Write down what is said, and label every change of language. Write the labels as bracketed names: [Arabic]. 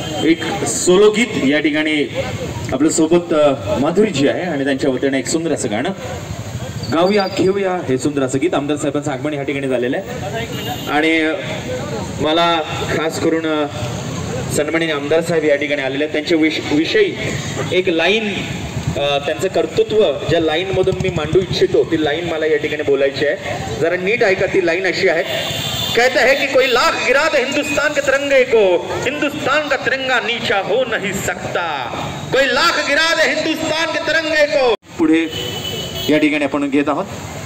[Marathi] एक सोलो गीत या ठिकाणी आपल्या सोबत माधुरीजी आहे आणि त्यांच्या वतीने एक सुंदर असं गाणं गाऊया घेऊया हे सुंदर असं गीत आमदार साहेबांचं आगमन या ठिकाणी झालेलं आहे आणि मला खास करून सन्माननीय आमदार साहेब या ठिकाणी आलेले आहेत। त्यांच्या विषयी एक लाईन त्यांचं कर्तृत्व ज्या लाईनमधून मी मांडू इच्छितो ती लाईन मला या ठिकाणी बोलायची आहे. जरा नीट ऐका. ती लाईन अशी आहे, [Hindi] कहते हैं कि कोई लाख गिरा दे हिंदुस्तान के तिरंगे को, हिंदुस्तान का तिरंगा नीचा हो नहीं सकता. कोई लाख गिरा दे हिंदुस्तान के तिरंगे को. [Marathi] पुढे या ठिकाणी आपण घेत आहोत.